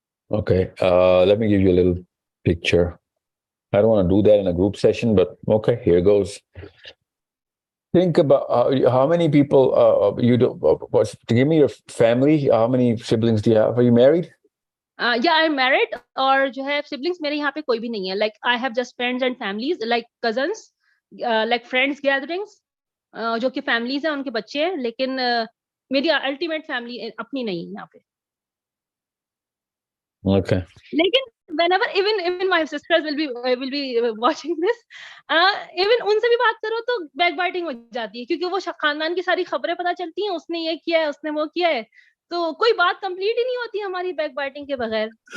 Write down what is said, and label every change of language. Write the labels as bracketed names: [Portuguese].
[English] Okay, let me give you a little picture. I don't want to do that in a group session, but okay, here goes. Think about how many people you do. Give me your family. How many siblings do you have? Are you married? Yeah, I'm married. [Hindi] और जो है siblings मेरे यहाँ पे कोई भी नहीं है. [English] Like I have just friends and families, like cousins, like friends gatherings, [Hindi] जो कि families हैं, उनके बच्चे हैं, लेकिन मेरी ultimate family अपनी नहीं है यहाँ पे. [English] Okay. [Hindi] लेकिन [English] whenever even my sisters will be watching this, even [Hindi] उनसे भी बात करो तो backbiting हो जाती है, क्योंकि वो खानदान की सारी खबरें पता चलती हैं, उसने ये किया है, उसने वो किया है, तो कोई बात कंप्लीट ही नहीं होती हमारी backbiting के बगैर.